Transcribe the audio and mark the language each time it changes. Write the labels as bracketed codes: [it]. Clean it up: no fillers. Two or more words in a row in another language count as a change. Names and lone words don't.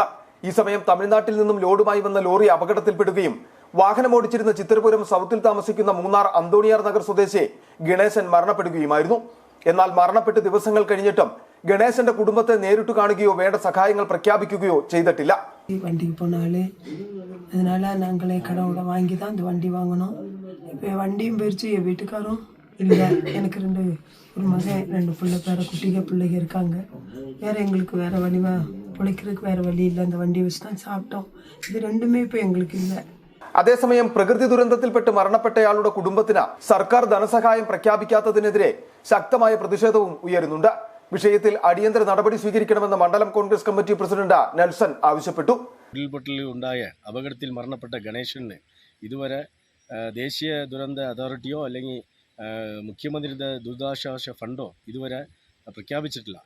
[ml] ഈ സമയം തമിഴ്നാട്ടിൽ നിന്നും ലോഡുമായി വന്ന ലോറി അപകടത്തിൽപ്പെടുകയും വാഹനമോടിച്ചിരുന്ന ചിത്രപുരം സൗത്തിൽ താമസിക്കുന്ന മൂന്നാർ അന്തോണിയാർ നഗർ സ്വദേശി ഗണേശൻ മരണപ്പെടുകയുമായിരുന്നു. എന്നാൽ മരണപ്പെട്ട് ദിവസങ്ങൾ കഴിഞ്ഞിട്ടും ഗണേശന്റെ കുടുംബത്തെ നേരിട്ട് കാണുകയോ വേണ്ട സഹായങ്ങൾ പ്രഖ്യാപിക്കുകയോ ചെയ്തിട്ടില്ല. [ta] வண்டிக்கு போனாலே அதனால நாங்களே கடவுளை வாங்கி தான் இந்த வண்டி வாங்கினோம். இப்போ வண்டியும் போயிடுச்சு, என் வீட்டுக்காரும் இல்லை. எனக்கு ஒரு மகன் 2 பிள்ளைங்க இருக்காங்க. வேறு எங்களுக்கு வேறு வழி பொழைக்கிறதுக்கு வேறு வழி இல்லை. அந்த வண்டியை வச்சு தான் சாப்பிட்டோம். இது 2மே ഇപ്പോൾ எங்களுக்கு இல்லை. [ml] അതേസമയം പ്രകൃതി ദുരന്തത്തിൽപ്പെട്ട് മരണപ്പെട്ടയാളുടെ കുടുംബത്തിന് സർക്കാർ ധനസഹായം പ്രഖ്യാപിക്കാത്തതിനെതിരെ ശക്തമായ പ്രതിഷേധവും ഉയരുന്നുണ്ട്. വിഷയത്തിൽ അടിയന്തര നടപടി സ്വീകരിക്കണമെന്ന് മണ്ഡലം കോൺഗ്രസ് കമ്മിറ്റി പ്രസിഡന്റ് നെൽസൺ ആവശ്യപ്പെട്ടു. ഉരുൾപൊട്ടലിൽ ഉണ്ടായ അപകടത്തിൽ മരണപ്പെട്ട ഗണേശന് ഇതുവരെ ദേശീയ ദുരന്ത അതോറിറ്റിയോ അല്ലെങ്കിൽ മുഖ്യമന്ത്രിയുടെ ദുരിതാശ്വാസ ഫണ്ടോ ഇതുവരെ പ്രഖ്യാപിച്ചിട്ടില്ല.